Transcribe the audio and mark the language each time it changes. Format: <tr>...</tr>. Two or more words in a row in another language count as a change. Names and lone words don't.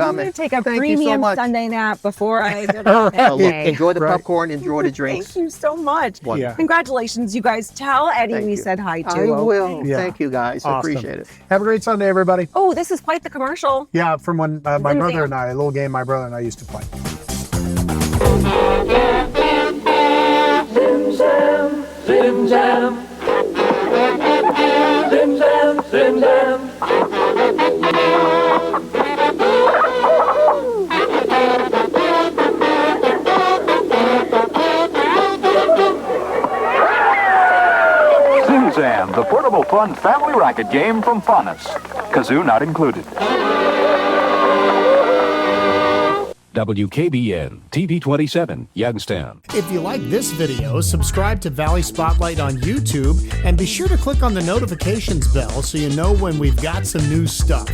<en>I'm going to take a premium Sunday nap before I enjoy the popcorn, enjoy the drinks. Thank you so much. Yeah. Congratulations, you guys. Tell Eddie we said hi to. I will. Thank you, guys. I appreciate it. Have a great Sunday, everybody. Oh, this is quite the commercial. Yeah, from when my brother and I, a little game my brother and I used to play. Zim zam, zim zam. Zim zam, zim zam. Zim Zam, the portable fun family racket game from Faunus. Kazoo not included. WKBN, TV 27, Youngstown. If you like this video, subscribe to Valley Spotlight on YouTube and be sure to click on the notifications bell so you know when we've got some new stuff.</en>